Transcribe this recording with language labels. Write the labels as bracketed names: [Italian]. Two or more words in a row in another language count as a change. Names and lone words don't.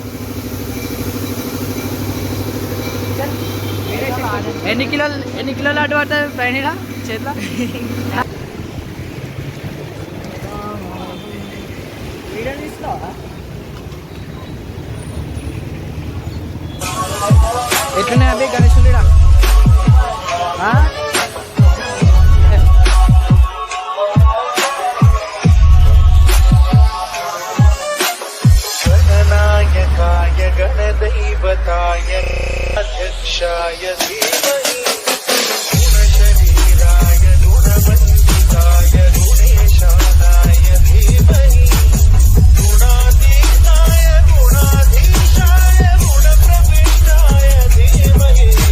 [Telugu] ఎన్ని కిలోలు అటు పడుతుంది పైన ఇక్కడ చేతిలో? ఎట్లున్నాయి అవి గణేషులు ఇక్కడ? [Sanskrit] गणनायकाय गणदैवताय अध्यक्षाय धीमहि गुणशरीराय गुणवन्दिताय गुणेशानाय धीमहि गुणातीताय गुणाधीशाय गुणप्रविष्टाय धीमहि